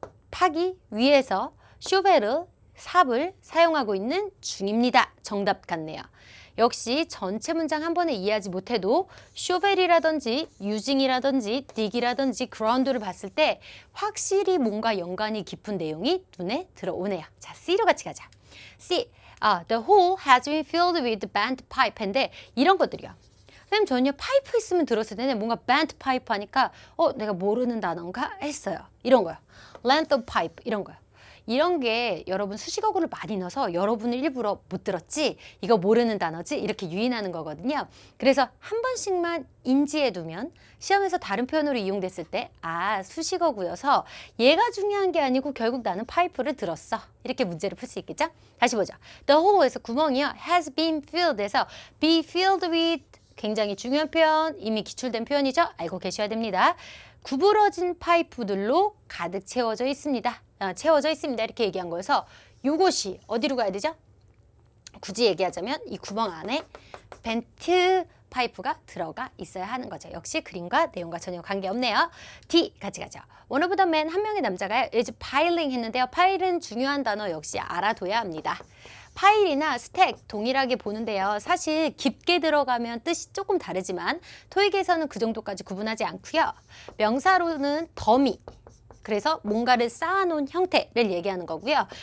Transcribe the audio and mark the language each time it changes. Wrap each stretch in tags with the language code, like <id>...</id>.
<ko>파기 위해서 쇼벨을 삽을 사용하고 있는 중입니다. 정답 같네요. 역시 전체 문장 한 번에 이해하지 못해도 쇼벨이라든지 유징이라든지 딕이라든지 그라운드를 봤을 때 확실히 뭔가 연관이 깊은 내용이 눈에 들어오네요. 자, C로 같이 가자. C.</ko> <en>The hole has been filled with bent pipe</en> <ko>인데 이런 것들이요. 선생님 저는요 파이프 있으면 들었을 때는 뭔가</ko> <en>bent pipe</en> <ko>하니까 내가 모르는 단어인가 했어요. 이런 거요.</ko> <en>length of pipe</en> <ko>이런 거요. 이런 게 여러분 수식어구를 많이 넣어서 여러분을 일부러 못 들었지 이거 모르는 단어지 이렇게 유인하는 거거든요. 그래서 한 번씩만 인지해 두면 시험에서 다른 표현으로 이용됐을 때 수식어구여서 얘가 중요한 게 아니고 결국 나는 파이프를 들었어. 이렇게 문제를 풀 수 있겠죠? 다시 보죠.</ko> <en>The hole</en> <ko>에서 구멍이요.</ko> <en>has been filled</en> <ko>에서</ko> <en>be filled with</en> <ko>굉장히 중요한 표현, 이미 기출된 표현이죠? 알고 계셔야 됩니다. 구부러진 파이프들로 가득 채워져 있습니다. 이렇게 얘기한 거여서 이것이 어디로 가야 되죠? 굳이 얘기하자면 이 구멍 안에 벤트 파이프가 들어가 있어야 하는 거죠. 역시 그림과 내용과 전혀 관계없네요. D 같이 가죠.</ko> <en>One of the men,</en> <ko>한 명의 남자가</ko> <en>is piling</en> <ko>했는데요. 파일은 중요한 단어 역시 알아둬야 합니다. 파일이나 스택 동일하게 보는데요. 사실 깊게 들어가면 뜻이 조금 다르지만 토익에서는 그 정도까지 구분하지 않고요. 명사로는 더미, 그래서 뭔가를 쌓아놓은 형태를 얘기하는 거고요.</ko>